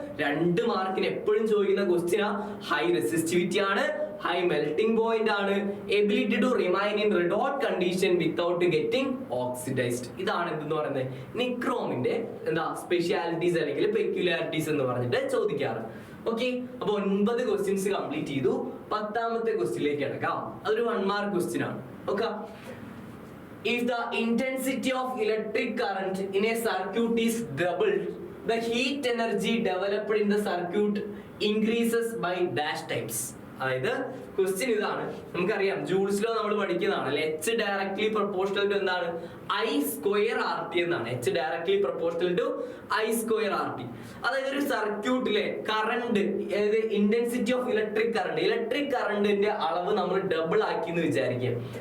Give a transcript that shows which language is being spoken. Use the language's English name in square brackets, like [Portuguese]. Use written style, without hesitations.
[Malayalam] 2 മാർക്കിന് എപ്പോഴും ചോദിക്കുന്ന ക്വസ്റ്റ്യൻ ഹൈ റെസിസ്റ്റിവിറ്റി ആണ്, ഹൈ മെൽറ്റിംഗ് പോയിന്റ് ആണ്, [English] Ability to remain in red hot condition without getting oxidised. [Malayalam] ഇതാണ് എന്തെന്ന് പറയുന്നത് നിക്രോമിന്റെ എന്താ സ്പെഷ്യാലിറ്റീസ് അല്ലെങ്കിൽ പെക്യുലാരിറ്റീസ് എന്ന് പറഞ്ഞിട്ട് ചോദിക്കാറ്. ഓക്കെ, അപ്പൊ 9 ക്വസ്റ്റ്യൻസ് കംപ്ലീറ്റ് ചെയ്തു. 10ാമത്തെ ക്വസ്റ്റ്യനിലേക്ക് കിടക്കാം. അതൊരു 1 മാർക്ക് ക്വസ്റ്റ്യൻ ആണ്. [English] Okay, if the intensity of electric current in a circuit is doubled, the heat energy developed in the circuit increases by dash times. [Malayalam] അതായത് ക്വസ്റ്റ്യൻ ഇതാണ്. നമുക്കറിയാം ജൂൾസ് ലോ നമ്മൾ പഠിക്കുന്നതാണ് അല്ലെ. എച്ച് ഡയറക്ട്ലി പ്രൊപ്പോർഷണൽ ടു എന്താണ്? I square R T എന്നാണ്. H directly proportional to I square R T. അതായത് ഒരു സർക്യൂട്ടിലെ കറണ്ട്, അതായത് ഇന്റൻസിറ്റി ഓഫ് ഇലക്ട്രിക് കറണ്ടിന്റെ അളവ് നമ്മൾ ഡബിൾ ആക്കി എന്ന് വിചാരിക്കുക.